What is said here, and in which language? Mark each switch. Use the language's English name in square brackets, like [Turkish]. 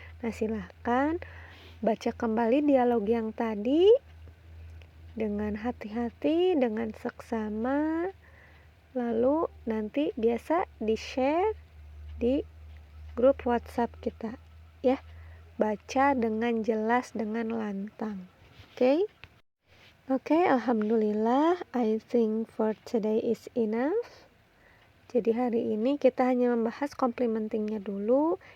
[Indonesian] Nah, silakan baca kembali dialog yang tadi dengan hati-hati, dengan seksama. Lalu nanti biasa di-share di grup WhatsApp kita ya. Baca dengan jelas, dengan lantang. Oke? Oke, alhamdulillah. [English] I think for today is enough. [Indonesian] Jadi hari ini kita hanya membahas complimentingnya dulu.